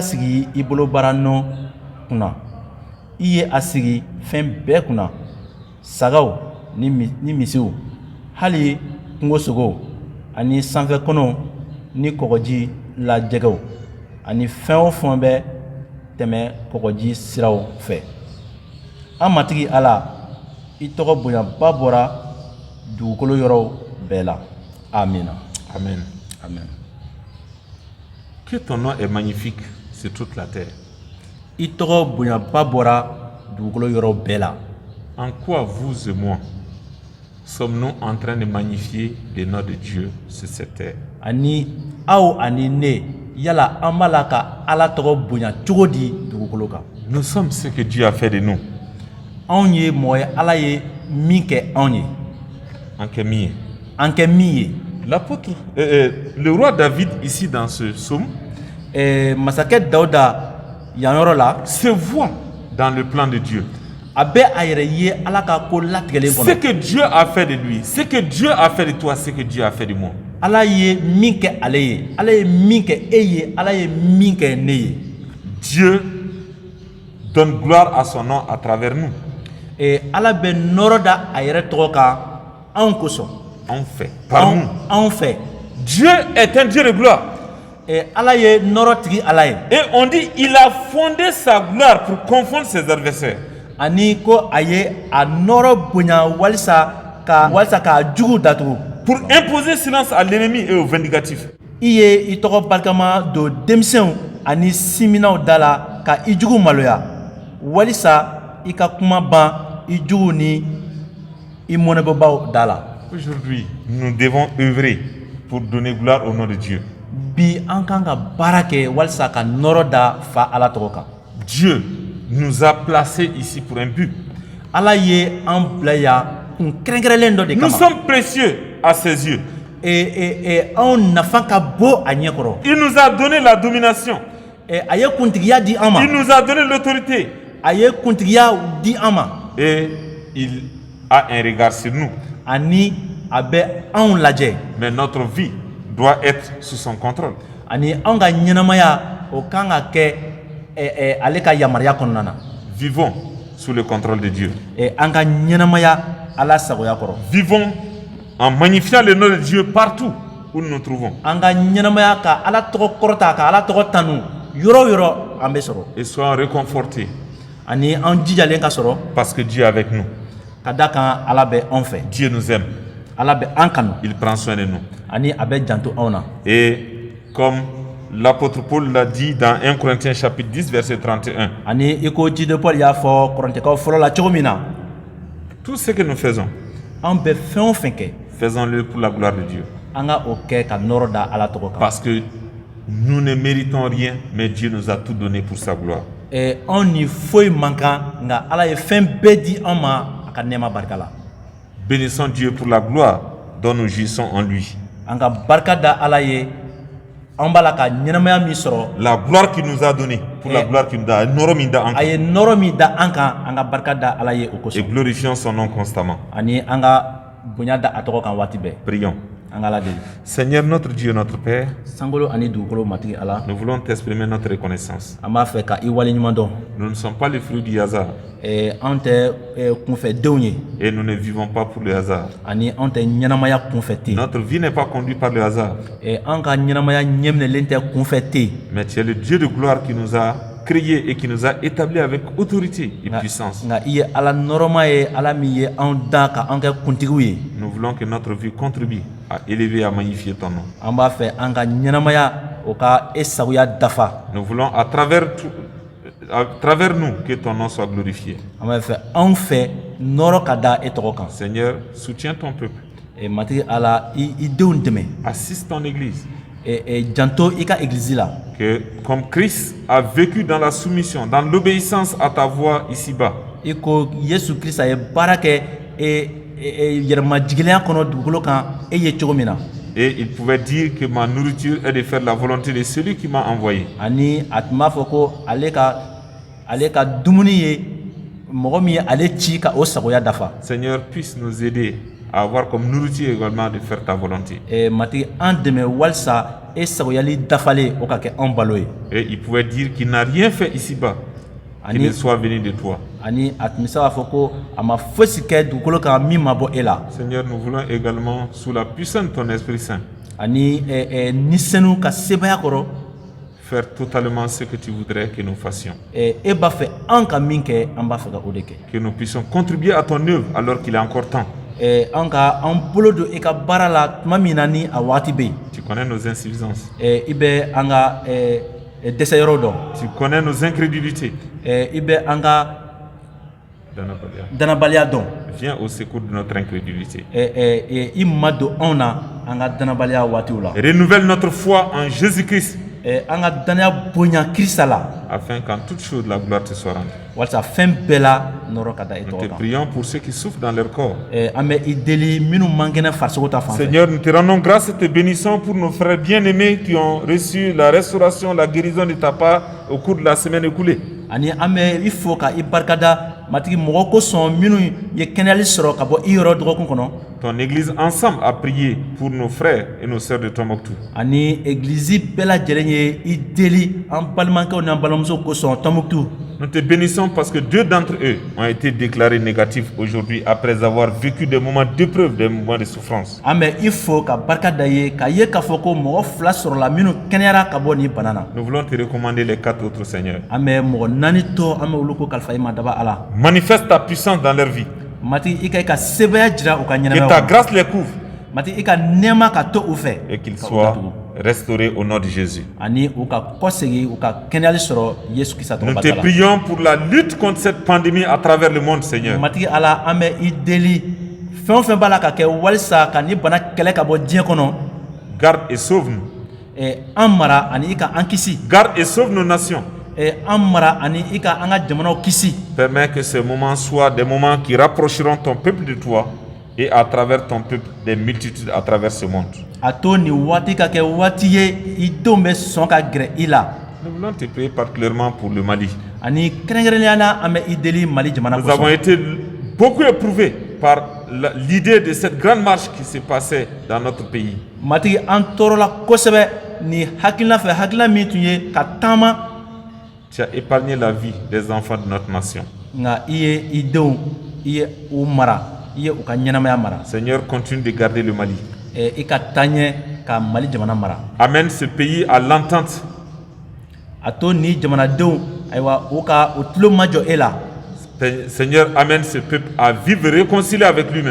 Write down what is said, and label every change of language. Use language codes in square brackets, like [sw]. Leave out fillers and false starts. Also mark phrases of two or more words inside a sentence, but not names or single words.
[bm] sigi i bolo bara nɔ kunna i ye a sigi fɛn bɛɛ kunna sagaw ni misiw hali kungosogo ani sanfɛ kɔnɔw ni kɔgɔji la jɛgɛw ani fɛn o fɛn bɛ tɛmɛ kɔgɔji siraw fɛ an matigi ala i tɔgɔ bonyaba bɔra dugukolo yɔrɔw bɛɛ la amina. Amen. Amen. [fr] Que ton nom est magnifique sur toute la terre. [bm] I tɔgɔ bonyaba bɔra dugukolo yɔrɔw bɛɛ la. [fr] En quoi vous et moi sommes-nous en train de magnifier le nom de Dieu sur cette terre? [bm] Ani aw ani ne yala an b'a la ka ala tɔgɔ bonya cogo di dugukolo kan? [fr] Nous sommes ce que Dieu a fait de nous. [bm] Anw ye mɔgɔ ye ala ye min kɛ anw ye. [fr] En Kémie. [bm] An kɛ min ye. [fr] L'apôtre, le roi David ici dans ce psaume, [bm] masakɛ Dawuda yan yɔrɔ la [fr] se voit dans le plan de Dieu. [bm] A bɛ a yɛrɛ ye ala ka ko latigɛlen kɔnɔ. [fr] Ce que Dieu a fait de lui, ce que Dieu a fait de toi, ce que Dieu a fait de moi. [bm] Ala ye min kɛ ale ye, ala ye min kɛ e ye, ala ye min kɛ ne ye. [fr] Dieu donne gloire à son nom à travers nous. [bm] Ala bɛ nɔrɔ da a yɛrɛ tɔgɔ kan anw kosɔn. [fr] En fait, par nous. [bm] Anw fɛ. [fr] Dieu est un Dieu de gloire. [bm] Ala ye nɔrɔ tigi ala ye. [fr] Et on dit il a fondé sa gloire pour confondre ses adversaires. [bm] Ani ko a ye a nɔrɔ bonya walisa k'a jugu datugu. [fr] Pour imposer silence à l'ennemi et au vindicatif. [bm] I ye i tɔgɔ barikama don denmisɛnw ani siminaw da la ka i jugu maloya walisa i ka kuma ban i jugu ni i mɔnɛbɔbaw da la. [fr] Aujourd'hui, nous devons œuvrer pour donner gloire au nom de Dieu. [bm] Bi an kan ka baara kɛ walisa ka nɔrɔ da fa ala tɔgɔ kan. [fr] Dieu nous a placés ici pour un but. [bm] Ala ye an bila yan kun kɛrɛnkɛrɛnlen dɔ de kama. [fr] Nous sommes précieux à ses yeux. [bm] Anw nafa ka bon a ɲɛkɔrɔ. [fr] Il nous a donné la domination. [bm] A ye kuntigiya di an ma. [fr] Il nous a donné l'autorité. [bm] A ye kuntigiya di an ma. [fr] Et il a un regard sur nous. [bm] Ani a bɛ anw lajɛ. [fr] Mais notre vie doit être sous son contrôle. [bm] Ani anw ka ɲɛnamaya o kan ka kɛ ale ka yamaruya kɔnɔna na. [fr] Vivons sous le contrôle de Dieu. [bm] An ka ɲɛnamaya ala sagoya kɔrɔ. [fr] Vivons en magnifiant le nom de Dieu partout où nous nous trouvons. [bm] An ka ɲɛnamaya ka Ala tɔgɔ kɔrɔta ka Ala tɔgɔ tanu yɔrɔ o yɔrɔ an bɛ sɔrɔ. [fr] Et soyons réconfortés [bm] Ani an jijalen ka sɔrɔ [fr] parce que Dieu est avec nous. [bm] ka da kan Ala bɛ anw fɛ. [fr] Dieu nous aime. [bm] Ala bɛ an kanu [fr] Il prend soin de nous. [bm] ani a bɛ janto anw na. [fr] Et comme l'apôtre Paul l'a dit dans 1 Corinthiens chapitre 10 verset 31, [bm] Ani i ko jide Paul y'a fɔ Kɔrɔntɛkaw fɔlɔ la cogo min na, [fr] tout ce que nous faisons, [bm] an bɛ fɛn o fɛn kɛ [fr] faisons-le pour la gloire de Dieu. [bm] an ka o kɛ ka nɔrɔ da Ala tɔgɔ kan. [fr] Parce que nous ne méritons rien, mais Dieu nous a tout donné pour sa gloire. [bm] Anw ni foyi man kan nka Ala ye fɛn bɛɛ di an ma a ka nɛɛma barika la. [fr] Bénissons Dieu pour la gloire dont nous jouissons en lui. [bm] An ka barika da Ala ye an b'a la ka ɲɛnamaya min sɔrɔ [fr] La gloire qu'il nous a donnée, pour la gloire qu'il nous a donnée, [bm] a ye nɔrɔ min da an kan an ka barika da Ala ye o [fr] et [bm] kosɔn [fr] glorifions son nom constamment. [bm] ani an ka bonya da a tɔgɔ kan waati bɛɛ. [fr] Prions. [bm] An ka Ala deli. [fr] Seigneur notre Dieu, notre Père, [bm] Sankolo ani dugukolo matigi Ala, [fr] nous voulons t'exprimer notre reconnaissance. [bm] an b'a fɛ ka i waleɲuman dɔn. [fr] Nous ne sommes pas les fruits du hasard [bm] Anw tɛ kunfɛdenw ye [fr] et nous ne vivons pas pour le hasard. [bm] ani anw tɛ ɲɛnamaya kunfɛ ten. [fr] Notre vie n'est pas conduite par le hasard, [bm] An ka ɲɛnamaya ɲɛminɛlen tɛ kunfɛ ten. [fr] mais tu es le Dieu de gloire qui nous a créés et qui nous a établis avec autorité et puissance. [bm] Nka i ye Ala nɔrɔma ye, Ala min ye anw da ka an kɛ kuntigiw ye. [fr] Nous voulons que notre vie contribue à élever et à magnifier ton nom. [bm] An b'a fɛ an ka ɲɛnamaya o ka e sagoya dafa. [fr] Nous voulons à travers nous que ton nom soit glorifié. [bm] An b'a fɛ anw fɛ nɔrɔ ka da e tɔgɔ kan. [fr] Seigneur, soutiens ton peuple. [bm] Matigi Ala i denw dɛmɛ. [fr] Assiste ton Église. [bm] Janto i ka egilizi la. [fr] Que comme Christ a vécu dans la soumission, dans l'obéissance à ta voix ici-bas, [bm] I ko Yesu Krista ye baara kɛ yɛrɛmajigilenya kɔnɔ dugukolo kan e ye cogo min na. [fr] et il pouvait dire que ma nourriture est de faire la volonté de celui qui m'a envoyé. [bm] Ani a tun b'a fɔ ko ale ka dumuni ye mɔgɔ min ye ale ci ka o sagoya dafa. [fr] Seigneur, puisse nous aider à avoir comme nourriture également de faire ta volonté. [bm] Matigi an dɛmɛ walisa e sagoyali dafalen o ka kɛ an balo ye. [fr] Et il pouvait dire qu'il n'a rien fait ici-bas, qu'il ne soit venu de toi. [bm] Ani a tun bɛ se k'a fɔ ko a ma fosi kɛ dugukolo kan min ma bɔ e la. [fr] Seigneur, nous voulons également, sous la puissance de ton Esprit Saint, [bm] Ani nisɛnu ka sebaya kɔrɔ [fr] faire totalement ce que tu voudrais que nous fassions. [bm] e b'a fɛ an ka min kɛ an b'a fɛ ka o de kɛ. [fr] Que nous puissions contribuer à ton œuvre alors qu'il est encore temps. [bm] An bolo don i ka baara la tuma min na ni a waati bɛ yen. [fr] Tu connais nos insuffisances. [bm] I bɛ an ka dɛsɛyɔrɔ dɔn. [fr] Tu connais nos incrédulités. [bm] I bɛ an ka danabaliya dɔn. [fr] Viens au secours de notre incrédulité. [bm] I ma don anw na an ka danabaliya waatiw la. [fr] Renouvelle notre foi en Jésus-Christ. [bm] An ka danaya bonya Kirisa la. [fr] Afin qu'en toute chose la gloire te soit rendue. [bm] Walasa fɛn bɛɛ la nɔrɔ ka da e [fr] Nous [bm] tɔgɔ [fr] te [bm] kan. [fr] prions pour ceux qui souffrent dans leur corps. [bm] An bɛ i deli minnu man kɛnɛ farisogo ta fan fɛ. [fr] Seigneur, nous te rendons grâce et te bénissons pour nos frères bien-aimés qui ont reçu la restauration, la guérison de ta part au cours de la semaine écoulée. [bm] Ani an bɛ i fo ka i barikada matigi mɔgɔ kosɔn minnu ye kɛnɛyali sɔrɔ ka bɔ i yɔrɔ dɔgɔkun kɔnɔ. [fr] Ton Église ensemble a prié pour nos frères et nos sœurs de Tombouctou. [bm] Ani église bɛɛ lajɛlen ye i deli an balimakɛw n'an balimamusow kosɔn Tɔnbukutu. [fr] Nous te bénissons parce que 2 d'entre eux ont été déclarés négatifs aujourd'hui après avoir vécu des moments d'épreuve, des moments de souffrance. [bm] An bɛ i fo ka barika da ye k'a ye k'a fɔ ko mɔgɔ 2 sɔrɔla minnu kɛnɛyara ka bɔ nin bana na. [fr] Nous voulons te recommander les 4 autres, Seigneur. [bm] An bɛ mɔgɔ 4 tɔ an bɛ olu ko kalifa i ma daba Ala. [fr] Manifeste ta puissance dans leur vie. [bm] Matigi i ka sebaya jira u ka [fr] Que ta [bm] ɲɛnamaya. [fr] grâce les couvre [bm] Matigi i ka nɛɛma ka to u fɛ. [fr] et qu'ils soient restaurés au nom de Jésus. [bm] Ani u ka kɔsegi u ka kɛnɛyali sɔrɔ Yesu Krista [fr] Nous [bm] tɔgɔ [fr] te [bm] barika la. [fr] prions pour la lutte contre cette pandémie à travers le monde, Seigneur. [bm] Matigi Ala an bɛ i deli fɛn o fɛn b'a la ka kɛ walisa ka ni bana kɛlɛ ka bɔ diɲɛ kɔnɔ. [fr] Garde et sauve-nous. [bm] An mara ani i ka an kisi. [fr] Garde et sauve nos nations. [bm] An mara ani i ka an ka jamanaw kisi. [fr] Permets que ces moments soient des moments qui rapprocheront ton peuple de toi et à travers ton peuple des multitudes à travers ce monde. [bm] A to nin waati ka kɛ waati ye i denw bɛ sɔn ka gɛrɛ i la. [fr] Nous voulons te prier particulièrement pour le Mali. [bm] Ani kɛrɛnkɛrɛnnenya la an bɛ i deli Mali jamana [fr] Nous avons [bm] kosɔn. [fr] été beaucoup éprouvés par l'idée de cette grande marche qui s'est passée dans notre pays. [bm] Matigi an tɔɔrɔla kosɛbɛ ni hakilina fɛ hakilina min tun ye ka taama. [fr] Tu as épargné la vie des enfants de notre nation. [bm] Nka i ye i denw i ye u mara i ye u ka ɲɛnamaya mara. [fr] Seigneur, continue de garder le Mali. [bm] I ka taa ɲɛ ka Mali jamana mara. [fr] Amène ce pays à l'entente. [bm] A to ni jamanadenw ayiwa u ka u tulo majɔ e la. [fr] Seigneur, amène ce peuple à vivre réconcilié avec lui-même.